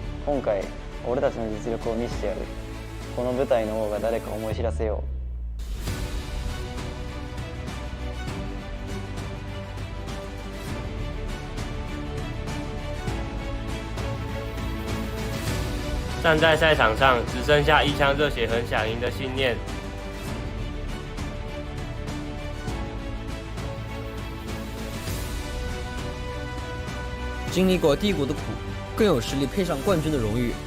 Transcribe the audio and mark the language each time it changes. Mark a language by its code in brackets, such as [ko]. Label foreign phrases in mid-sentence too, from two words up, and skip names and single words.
[ja] 今回俺たちの実力を見せてやる。この舞台の王が誰か思い知らせよう。 [zh] 站在赛场上，只剩下一腔热血和想赢的信念。经历过低谷的苦，更有实力配上冠军的荣誉。